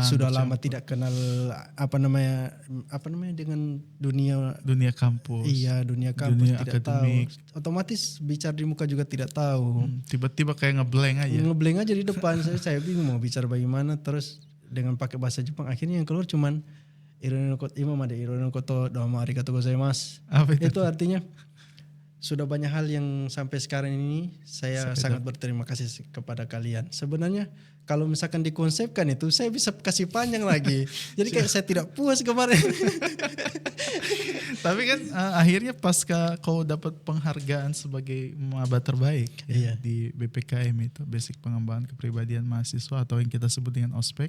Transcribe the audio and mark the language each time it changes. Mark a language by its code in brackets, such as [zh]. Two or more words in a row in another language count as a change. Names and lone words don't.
[id] sudah lama tidak kenal apa namanya dengan dunia kampus. Iya, dunia kampus dunia tidak akademik. tahu. Otomatis bicara di muka juga tidak tahu. Tiba-tiba kayak ngeblank aja. Di depan saya bingung mau bicara bagaimana, terus dengan pakai bahasa Jepang akhirnya yang keluar cuman [ja] いろんなこと どうも ありがとう ございます. [id] Itu artinya sudah banyak hal yang sampai sekarang ini saya sangat berterima kasih kepada kalian. Sebenarnya kalau misalkan dikonsepkan itu saya bisa kasih panjang lagi. Jadi kayak saya tidak puas kemarin. Tapi kan akhirnya pasca kau dapat penghargaan sebagai maba terbaik di BPKM itu, Basic Pengembangan Kepribadian Mahasiswa atau yang kita sebut dengan ospek.